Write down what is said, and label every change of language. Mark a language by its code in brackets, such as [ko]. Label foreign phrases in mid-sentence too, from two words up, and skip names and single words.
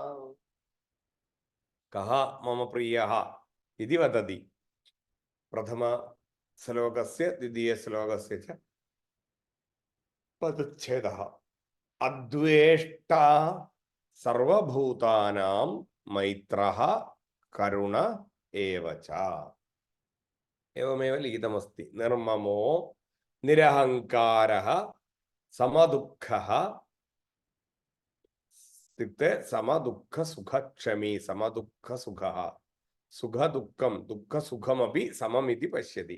[sa] കഃ മമ പ്രിയഃ ഇതി വദതി. പ്രഥമ ശ്ലോകസ്യ ദ്വിതീയ ശ്ലോകസ്യ ച പദച്ഛേദഃ. അദ്വേഷ്ടാ സർവഭൂതാനാം മൈത്രഃ കരുണ ഏവ ച. एवमेव लिखितमस्ति. निर्ममो निरहङ्कारः समदुःखः इत्युक्ते समदुःखसुखक्षमी. समदुःखसुखः सुखदुःखं दुःखसुखमपि सममिति पश्यति.